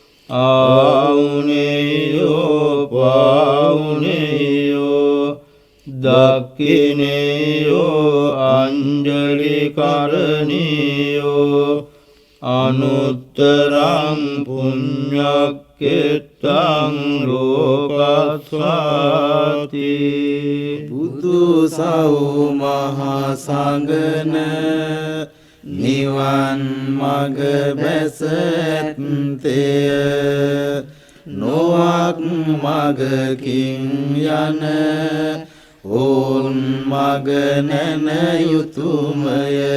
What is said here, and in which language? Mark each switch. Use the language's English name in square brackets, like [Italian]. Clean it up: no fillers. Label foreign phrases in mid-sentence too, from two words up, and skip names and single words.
[Pali] ආවුනේයෝ පාවුනේයෝ දක්ඛිනේයෝ අංජලි කරණීයෝ අනුත්තරං පුඤ්ඤක්ඛෙත්තං ලෝකස්සාති [Sinhala] බුදු සව් මහා සංඝන නිවන් මඟ බැස ඇත්තේ නොවක් මගකින් යන ඕන් මග නැන යුතුයමය